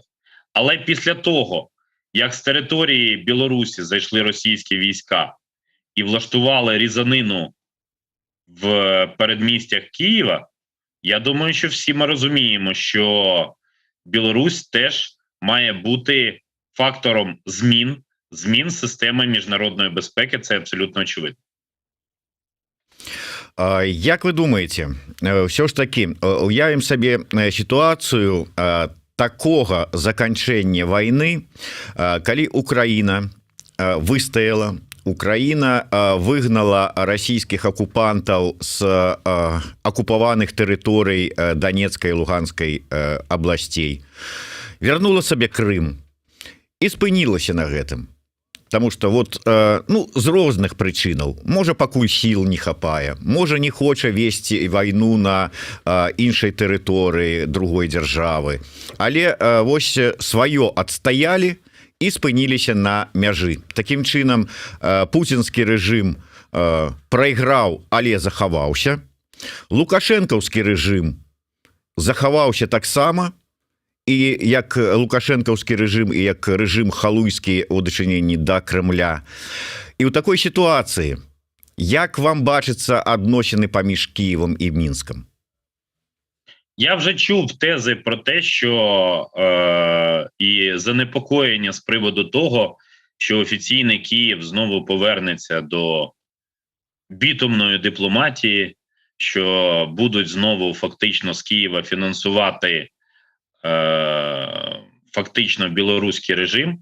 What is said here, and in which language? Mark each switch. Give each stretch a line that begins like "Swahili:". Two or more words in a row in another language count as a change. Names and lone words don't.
Ukrainian: Але після того, як з території Білорусі зайшли російські війська і влаштували різанину в передмістях Києва, я думаю, що всі ми розуміємо, що Білорусь теж має бути фактором змін системи міжнародної безпеки, це абсолютно очевидно. Як ви думаєте, все ж таки, уявім собі ситуацію такого
Belarusian: заканчэння войны, калі Украина выстаяла, Украина выгнала расійскіх акупантаў з акупаваных тэрыторый Донецкай і Луганскай абласцей, вярнула сабе Крым і спынілася на гэтым.
Russian: Потому что вот,
Belarusian: з розных прычынаў, можа пакуль сіл не хапае, можа не хоча весці вайну на іншай тэрыторыі другой дзяржавы, але вось сваё адстаялі і спыніліся на мяжы. Такім чынам, пуцінскі рэжым прайграў, але захаваўся. Лукашэнкаўскі рэжым захаваўся таксама, і як лукашэнкаўскі рэжым, і як рэжым халуйскі ў дачыненні да Крымля. І ў такой сітуацыі Як вам бачыцца адносіны паміж Києвом і Мінском?
Ukrainian: Я вже чув тези про те, що і занепокоєння з приводу того, що офіційний Київ знову повернеться до бітумної дипломатії, що будуть знову фактично з Києва фінансувати фактично білоруський режим.